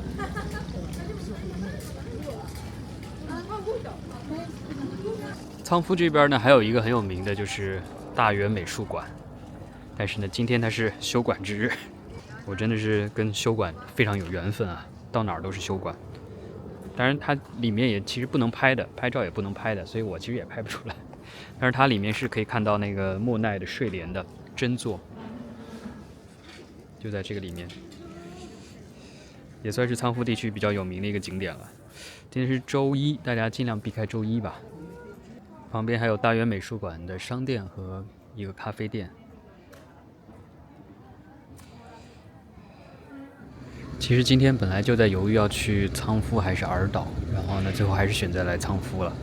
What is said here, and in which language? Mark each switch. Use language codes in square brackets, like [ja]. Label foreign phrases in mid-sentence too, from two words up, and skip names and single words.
[zh] 倉敷這邊呢，還有一個很有名的就是大原美術館，但是呢，今天它是休館之日，我真的是跟休館非常有緣分啊，到哪兒都是休館。當然，它裡面也其實不能拍的，拍照也不能拍的，所以我其實也拍不出來。但是它裡面是可以看到那個莫奈的睡蓮的真作，就在這個裡面，也算是倉敷地區比較有名的一個景點了。今天是周一，大家盡量避開周一吧。旁邊還有大原美術館的商店和一個咖啡店。其實今天本來就在猶豫要去倉敷還是兒島，然後呢，最後還是選擇來倉敷了。